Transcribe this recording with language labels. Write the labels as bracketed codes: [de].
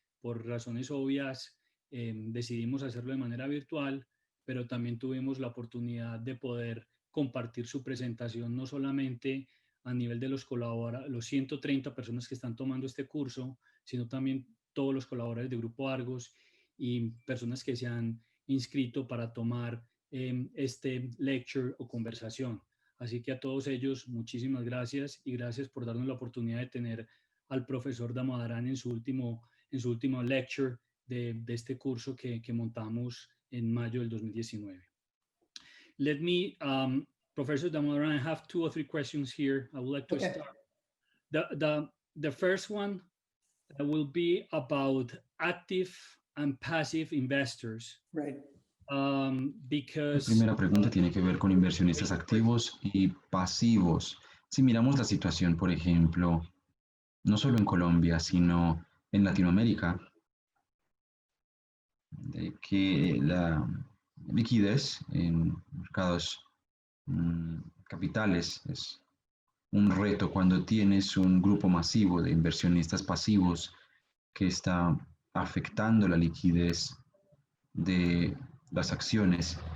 [es] Por razones obvias, decidimos hacerlo de manera virtual, pero también tuvimos la oportunidad de poder compartir su presentación no solamente a nivel de los 130 personas que están tomando este curso, sino también todos los colaboradores de Grupo Argos y personas que se han inscrito para tomar este lecture o conversación. Así que a todos ellos, muchísimas gracias y gracias por darnos la oportunidad de tener al profesor Damodaran en su último lecture de este curso que montamos en mayo del 2019. [en] Let me, Professor Damodaran, I have 2 or 3 questions here. I would like to start. The first one will be about active and passive investors. Right. [es] La primera pregunta tiene que ver con inversionistas activos y pasivos. Si miramos la situación, por ejemplo, no solo en Colombia, sino en Latinoamérica, de que la liquidez en mercados capitales es un reto cuando tienes un grupo masivo de inversionistas pasivos que está afectando la liquidez de las acciones.